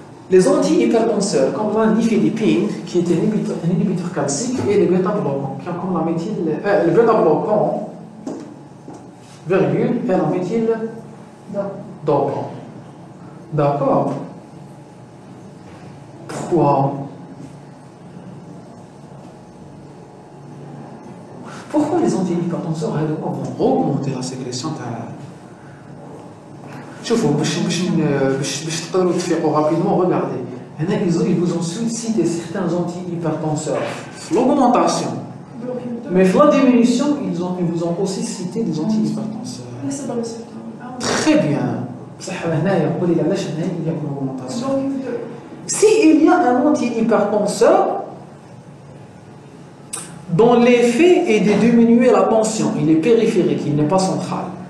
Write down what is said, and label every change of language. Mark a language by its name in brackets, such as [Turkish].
[French] Les antihypertenseurs, comme la nifedipine, qui est un inhibiteur calcique, et les bêta-bloquants, comme la méthyle, le bêta-bloquant, virgule, et la méthyle dopant. D'accord. Pourquoi les antihypertenseurs vont augmenter la sécrétion de... [Arabic] شوفوا باش تقدروا تفيقوا [French] rapidement, regardez. Ils vous ont cité certains antihypertenseurs. L'augmentation. Mais la diminution, ils vous ont aussi cité des antihypertenseurs. Très bien. Il y a une augmentation. S'il y a un antihypertenseur dont l'effet est de diminuer la tension, il est périphérique, il n'est pas central.